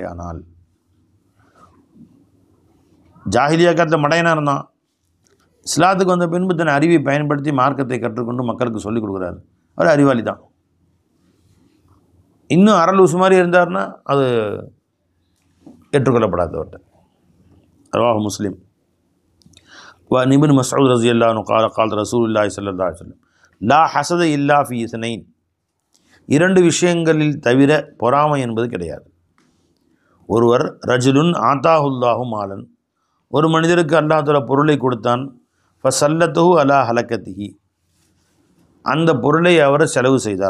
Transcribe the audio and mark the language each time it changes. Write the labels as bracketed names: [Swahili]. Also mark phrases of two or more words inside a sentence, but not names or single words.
[Tamil] ஆனால் ஜாஹிலியா காலத்தில் மடையனாக இருந்தான், இஸ்லாத்துக்கு வந்த பின்பு தன் அறிவை பயன்படுத்தி மார்க்கத்தை கற்றுக்கொண்டு மக்களுக்கு சொல்லிக் கொடுக்குறாரு. அவர் அறிவாளி தான். இன்னும் அரல் உசு மாதிரி இருந்தார்னா அது ஏற்றுக்கொள்ளப்படாதவர்கிட்ட. [Arabic] رواه مسلم. [Tamil] இப்னு மஸ்ஊத் [Arabic] رضي الله عنه قال قال رسول الله صلى الله عليه وسلم لا حسد إلا في اثنين, [Tamil] இரண்டு விஷயங்களில் தவிர பொறாமை என்பது கிடையாது. ஒருவர் [Arabic] رجل آتاه الله مالا, [Tamil] ஒரு மனிதருக்கு அல்லாஹ் தஆலா பொருளை கொடுத்தான், [Arabic] فسلطه على هلكته, [Tamil] அந்த பொருளை அவர் செலவு செய்தார்.